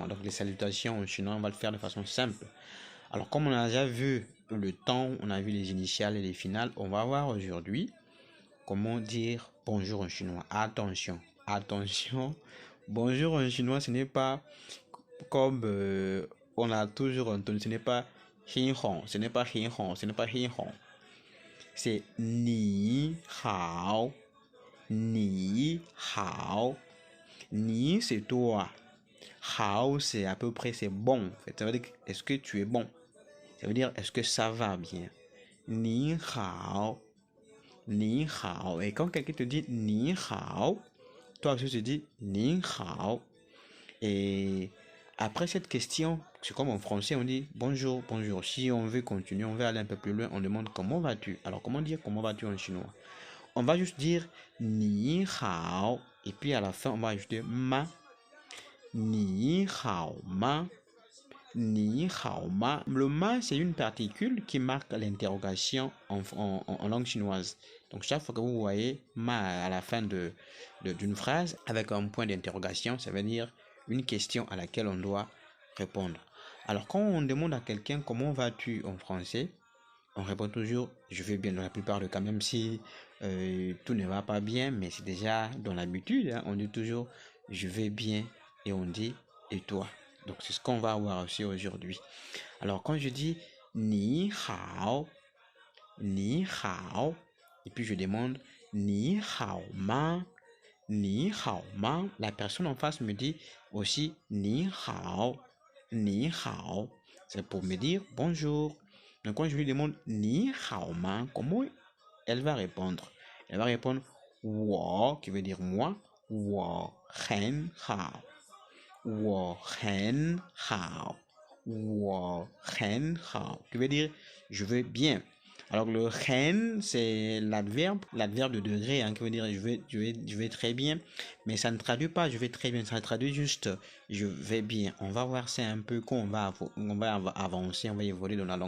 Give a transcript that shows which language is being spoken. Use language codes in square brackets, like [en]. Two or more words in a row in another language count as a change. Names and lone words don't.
[fr] Donc les salutations en chinois, on va le faire de façon simple. Alors comme on a déjà vu le temps, on a vu les initiales et les finales, on va voir aujourd'hui comment dire bonjour en chinois. Attention, attention, bonjour en chinois, ce n'est pas comme on a toujours entendu, ce n'est pas hin hong, ce n'est pas hin hong, ce n'est pas hin hong. [zh] C'est 你好，你好. [fr] Ni, c'est toi. Hao, c'est à peu près, c'est bon. En fait, ça veut dire, est-ce que tu es bon? Ça veut dire, est-ce que ça va bien? [zh] 你好。你好. [fr] Et quand quelqu'un te dit [zh] 你好, [fr] toi aussi tu dis [zh] 你好. [fr] Et après cette question, c'est comme en français, on dit bonjour, bonjour. Si on veut continuer, on veut aller un peu plus loin, on demande comment vas-tu? Alors, comment dire comment vas-tu en chinois? On va juste dire [zh] 你好. [fr] Et puis à la fin, on va ajouter ma. [zh] 你好吗。你好吗. [fr] Le ma, c'est une particule qui marque l'interrogation en langue chinoise. Donc chaque fois que vous voyez ma à la fin d'une phrase avec un point d'interrogation, ça veut dire une question à laquelle on doit répondre. Alors quand on demande à quelqu'un comment vas-tu en français, on répond toujours je vais bien dans la plupart des cas, même si tout ne va pas bien, mais c'est déjà dans l'habitude, hein, on dit toujours je vais bien et on dit et toi. Donc c'est ce qu'on va voir aussi aujourd'hui. Alors quand je dis [zh] 你好，你好, [fr] et puis je demande [zh] 你好吗，你好吗, [fr] la personne en face me dit aussi [zh] 你好，你好. [fr] C'est pour me dire bonjour. Donc quand je lui demande [zh] 你好吗, [fr] comment elle va répondre? Elle va répondre wo, qui veut dire moi, [zh] 我很好. 我很好。我很好. [fr] Qui veut dire je vais bien. Alors le hen, c'est l'adverbe de degré, hein, qui veut dire je vais très bien. Mais ça ne traduit pas je vais très bien, ça traduit juste je vais bien. On va voir ça un peu quand on va avancer, on va évoluer dans la langue.